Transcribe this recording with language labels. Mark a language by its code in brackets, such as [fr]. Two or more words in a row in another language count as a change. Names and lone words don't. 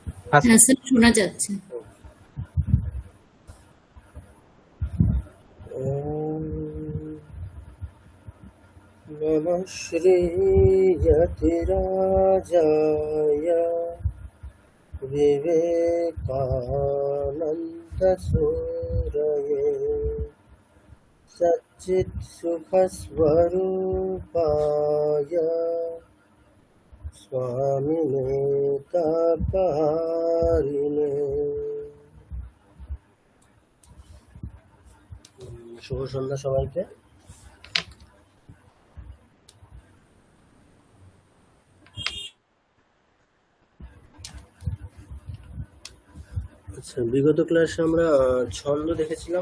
[bn] হ্যাঁ স্যার, শোনা যাচ্ছে। [sa] ওম নমঃ শ্রীয়তিরাজায় विवेकानन्दसूरये सच्चित्सुखस्वरूपाय स्वामिने तापहारिणे। [bn] শুভ সন্ধ্যা সবাইকে। আচ্ছা, বিগত ক্লাসে আমরা ছন্দ দেখেছিলাম।